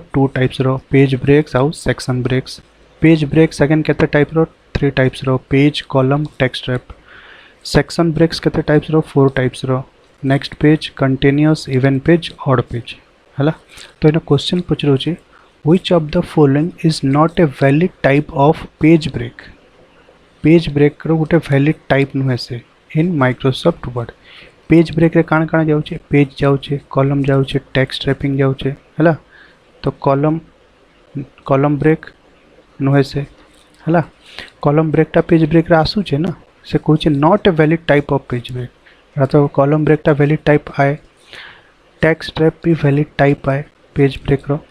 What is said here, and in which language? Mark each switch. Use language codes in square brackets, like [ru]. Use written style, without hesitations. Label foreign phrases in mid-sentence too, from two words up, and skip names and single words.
[en] 2 types रो page breaks आउ section breaks. Page breaks again केते type रो? 3 types रो page column text wrap. Section breaks केते types रो? 4 types रो next page continuous even page odd page हला। [or] ତ ଏନା क्वेश्चन ପଚରୋଚି [en] which of the following is not a valid type of page break? page break [or] ର ଗୋଟେ [en] valid type [or] नुहे से इन माइक्रोसॉफ्ट वर्ड। [en] page break [or] ରେ କଣ କଣ ଯାଉଛି? पेज ଯାଉଛି, कॉलम ଯାଉଛି, [en] text wrapping [or] ଯାଉଛି ହେଲା। तो [en] column break [or] ନୁହେଁ ସେ ହେଲା। [en] column breakଟା page break [or] ରେ ଆସୁଛି ନା, ସେ କହୁଛି [en] not a valid type of page break. तो column breakଟା valid type आए, text wrap भी valid type आए page break रो।